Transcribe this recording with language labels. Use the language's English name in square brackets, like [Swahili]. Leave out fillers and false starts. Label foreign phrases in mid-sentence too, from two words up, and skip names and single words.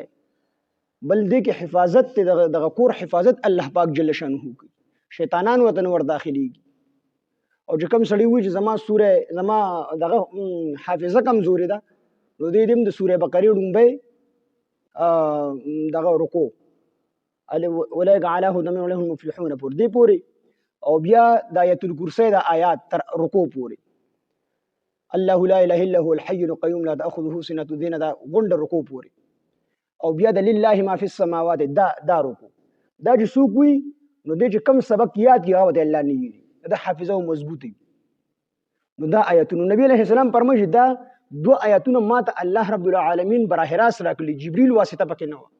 [Pashto] بل دې کې حفاظت دی، دغه کور حفاظت الله پاک جل شانه کوي، شیطانان ورته نه ور داخلېږي. او چې کوم سړی وایي چې زما دغه حافظه کمزورې ده، نو دې هم د سورې بقرې ړومبی دغه رکو [Arabic] اولئک علی هدی من ربهم المفلحون [Pashto] پورې دې پورې، او بیا د آیت الکرسی د آیات تر رکو پورې [Arabic] الله لا اله الا هو الحي القیوم لا تأخذه سنة [Pashto] دین دا غونډه رکو پورې، او بیا د [Arabic] لله ما فی السماوات [Pashto] دا رکو. دا چې څوک وي نو دې چې کم سبق یاد کړي هغه ته الله نه ویلي، دا حافظه او مضبوطه. نو دا آیاتونه نبی [Arabic] علیه السلام [Pashto] فرمایي دا دو آیاتونه ماته الله رب العالمین براه راست راکړي، جبریل واسطه پکې نه وه.